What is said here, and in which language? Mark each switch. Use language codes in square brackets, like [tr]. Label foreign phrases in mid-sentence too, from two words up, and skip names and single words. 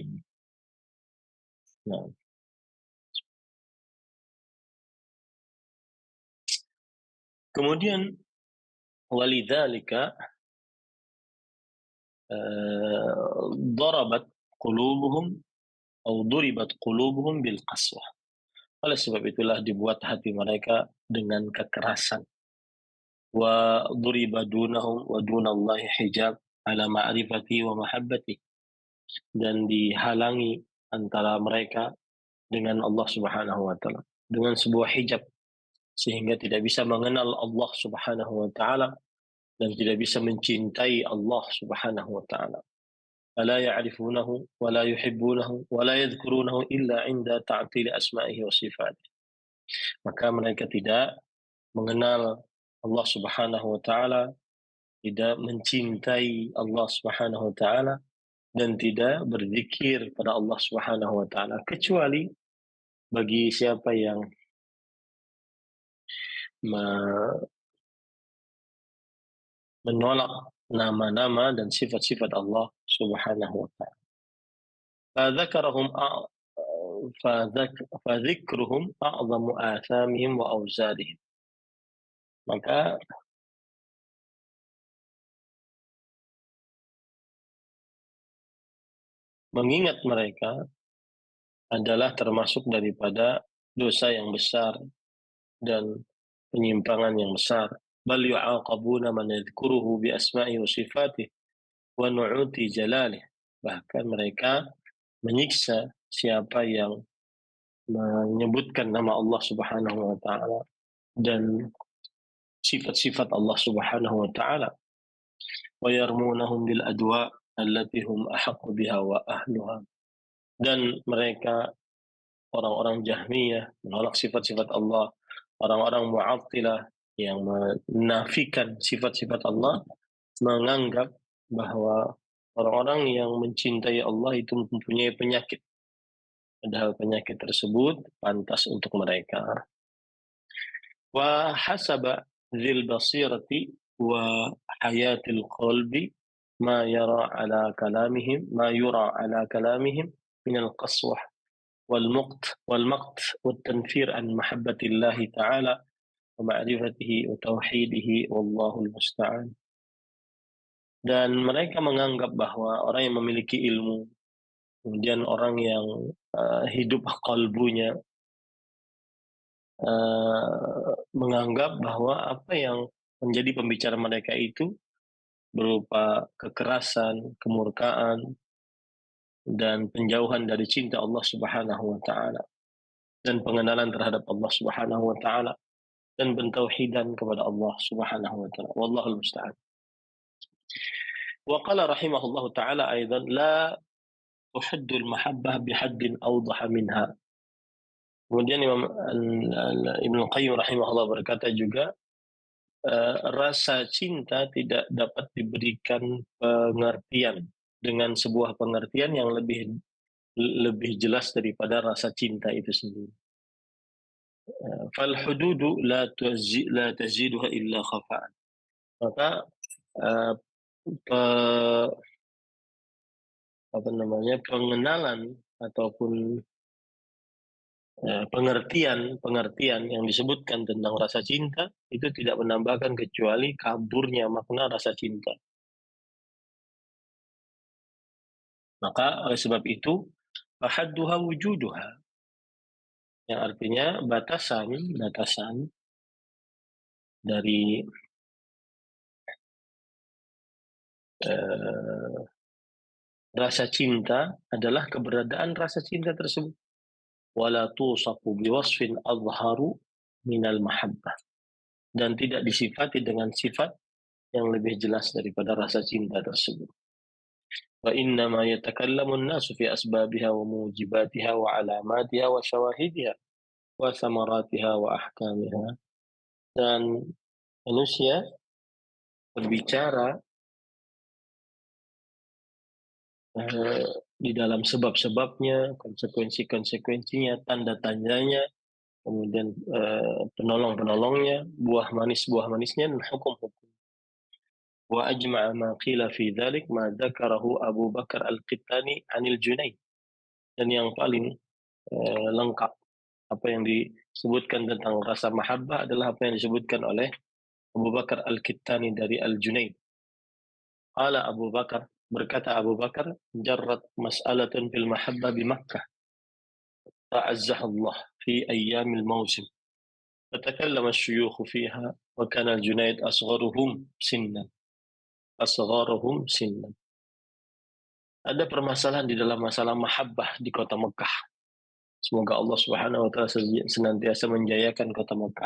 [id] Nah, kemudian [ar] ولذلك ضربت قلوبهم atau ضربت قلوبهم بالقسوة. [id] Oleh sebab itulah dibuat hati mereka dengan kekerasan. [ar] وضرب دونهم ودون الله حجاب على معرفته ومحبته, [id] dan dihalangi antara mereka dengan Allah [ar] Subhanahu wa taala [id] dengan sebuah hijab, sehingga tidak bisa mengenal Allah [ar] Subhanahu wa taala [id] dan tidak bisa mencintai Allah [ar] Subhanahu wa taala. ألا يعرفونه ولا يحبونه ولا يذكرونه إلا عند تعطيل أسمائه وصفاته. [id] Maka mereka tidak mengenal Allah [ar] Subhanahu wa taala, [id] tidak mencintai Allah [ar] Subhanahu wa taala, [id] dan tidak berzikir pada Allah [ar] Subhanahu wa taala [id] kecuali bagi siapa yang menolak nama-nama dan sifat-sifat Allah [ar] Subhanahu wa taala. فذكرهم أعظم آثامهم وأوزارهم. [id] Maka mengingat mereka adalah termasuk daripada dosa yang besar dan penyimpangan yang besar. [ar] بل يعاقبون من يذكره بأسمائه وصفاته ونعوت جلاله. [id] Bahkan mereka menyiksa siapa yang menyebutkan nama Allah [ar] Subhanahu wa taala [id] dan sifat-sifat Allah [ar] Subhanahu wa taala. ويرمونهم بالأدواء التي هم أحق بها وأهلها. [id] Dan mereka orang-orang Jahmiyah menolak sifat-sifat Allah, orang-orang Mu'attilah yang menafikan sifat-sifat Allah, menganggap bahwa orang-orang yang mencintai Allah itu mempunyai penyakit, padahal penyakit tersebut pantas untuk mereka. [ar] وحسب ذي البصيرة وحياة القلب ما يرى على كلامهم من القسوة والمقت والتنفير عن محبة الله تعالى ومعرفته وتوحيده والله المستعان. [id] Dan mereka menganggap bahwa orang yang memiliki ilmu, kemudian orang yang hidup kalbunya, menganggap bahwa apa yang menjadi pembicara mereka itu berupa kekerasan, kemurkaan, dan penjauhan dari cinta Allah [ar] Subhanahu wa taala [id] dan pengenalan terhadap Allah [ar] Subhanahu wa taala [id] dan pentauhidan kepada Allah [ar] Subhanahu wa taala. والله المستعان وقال رحمه الله تعالى أيضا لا تحد المحبة بحد أوضح منها. [id] Kemudian Ibnu Qayyim rahimahullah berkata juga, rasa cinta tidak dapat diberikan pengertian dengan sebuah pengertian yang lebih lebih jelas daripada rasa cinta itu sendiri. [ar] فالحدود لا تزيدها إلا خفاء. [id] Maka uh, pe, apa namanya pengenalan ataupun pengertian yang disebutkan tentang rasa cinta itu tidak menambahkan kecuali kaburnya makna rasa cinta. Maka oleh sebab itu [ar] فحدها وجودها, [id] yang artinya batasan dari eh, rasa cinta adalah keberadaan rasa cinta tersebut. [ar] ولا توصف بوصف أظهر من المحبة, [id] dan tidak disifati dengan sifat yang lebih jelas daripada rasa cinta tersebut. [ar] وإنما يتكلم الناس في أسبابها وموجباتها وعلاماتها وشواهدها وثمراتها وأحكامها. [id] Dan manusia berbicara di dalam sebab-sebabnya, konsekuensi-konsekuensinya, tanda-tandanya, kemudian penolong-penolongnya, buah manisnya, dan hukum-hukum. [ar] وأجمع ما قيل في ذلك ما ذكره أبو بكر الكتاني عن الجنيد. [id] Dan yang paling lengkap apa yang disebutkan tentang rasa mahabbah adalah apa yang disebutkan oleh Abu Bakar Al-Qittani dari Al-Junaid. Qala Abu Bakar, berkata Abu Bakar, [ar] جرت مسألة في المحبة بمكة أعزها الله في أيام الموسم. فتكلم الشيوخ فيها وكان الجنيد أصغرهم سنا. [id] Ada permasalahan di dalam masalah mahabbah di kota Mekah. Semoga Allah [ar] Subhanahu wa taala [id] senantiasa menjayakan kota Mekah.